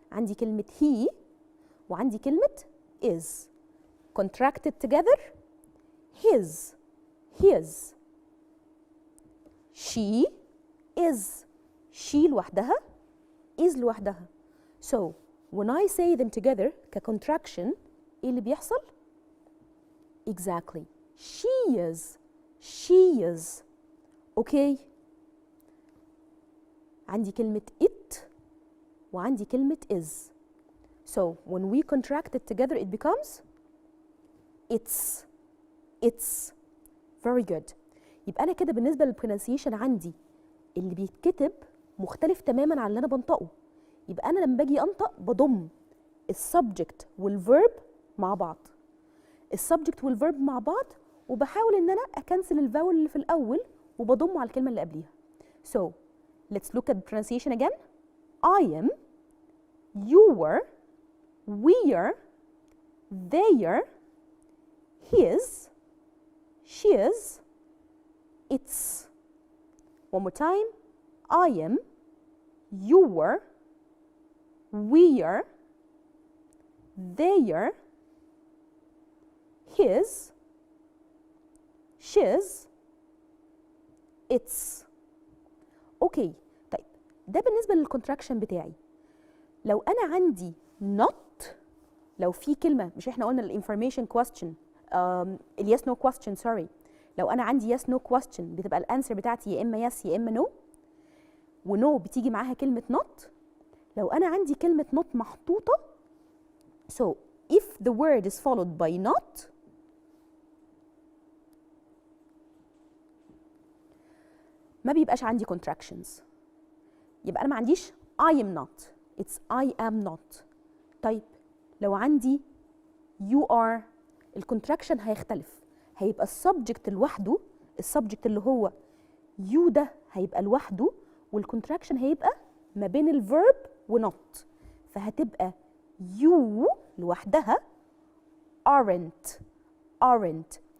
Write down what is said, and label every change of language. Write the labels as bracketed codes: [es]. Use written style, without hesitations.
[ar] عندي كلمة he وعندي كلمة is. [en] Contracted together his. She is. She لوحدها is لوحدها. So when I say them together كcontraction [ar] ايه اللي بيحصل؟ [en] Exactly. She is. Okay. [ar] عندي كلمة it وعندي كلمة is. [en] So when we contract it together it becomes it's. Very good. [ar] يبقى أنا كده بالنسبة للبرونسيشن عندي اللي بيتكتب مختلف تماما عن اللي أنا بنطقه. يبقى أنا لما باجي أنطق بضم السبجكت والفيرب مع بعض. السبجكت والفيرب مع بعض وبحاول إن أنا أكنسل الفاول اللي في الأول وبضمه على الكلمة اللي قبليها. [en] So let's look at the pronunciation again. I am, you were, we are, they are, his, she is, it's. One more time. I am, you were, we are, they are, his, she's, it's. [ar] اوكي. طيب ده بالنسبه للكونتراكشن بتاعي. لو انا عندي not، لو في كلمه، مش احنا قلنا الانفورميشن كويستشن اليس نو كويستشن، سوري، لو انا عندي يس نو كويستشن بتبقى الانسر بتاعتي يا اما يس يا اما نو، ونو بتيجي معاها كلمه not. لو انا عندي كلمه not محطوطه [en] so if the word is followed by not [ar] ما بيبقاش عندي contractions. يبقى أنا ما عنديش I am not. [en] It's I am not. [ar] طيب لو عندي [en] you are الcontraction هيختلف. [ar] هيبقى السبجكت لوحده، السبجكت اللي هو you ده هيبقى لوحده، والcontraction هيبقى ما بين الverb ونوت. فهتبقى you لوحدها aren't.